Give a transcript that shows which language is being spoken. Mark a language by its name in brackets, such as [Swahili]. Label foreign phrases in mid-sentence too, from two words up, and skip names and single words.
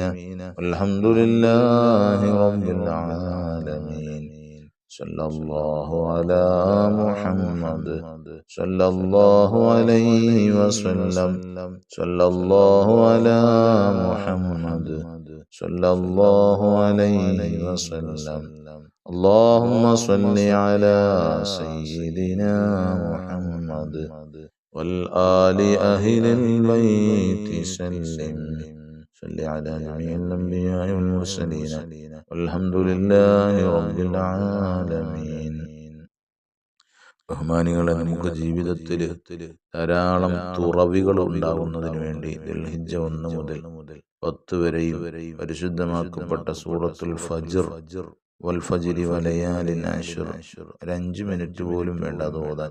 [Arabic] والحمد لله رب العالمين. صلى الله على محمد صلى الله عليه وسلم. صلى الله على محمد صلى الله عليه وسلم. اللهم صل على سيدنا محمد والآل أهل البيت سلم. صل على جميع الأنبياء والمرسلين والحمد لله رب العالمين. [Malayalam] ബഹുമാനികളെ, നമുക്ക് ജീവിതത്തിൽ ധാരാളം തുറവികൾ ഉണ്ടാകുന്നതിന് വേണ്ടി ദുൽഹിജ്ജ 1 മുതൽ 10 വരെയും പരിശുദ്ധമാക്കപ്പെട്ട സൂറത്തുൽ ഫജ്ർ [Arabic] والفجر وليال عشر [Malayalam] 5 മിനിറ്റ് പോലും വേണ്ട അത് ഓതാൻ.